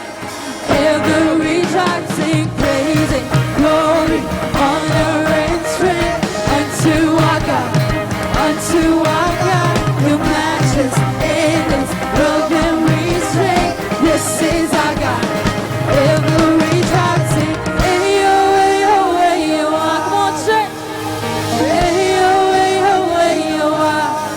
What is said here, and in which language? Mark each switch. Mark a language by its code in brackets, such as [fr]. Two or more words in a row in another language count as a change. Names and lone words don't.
[en] Every tribe sing praise and glory, honor and strength unto our God, unto our God. Your matchless, endless love and restraint. This is our God. Every tribe sing, [yo] ayo, ayo, ayo, [en] come on, church. [yo] Ayo, ayo, ayo,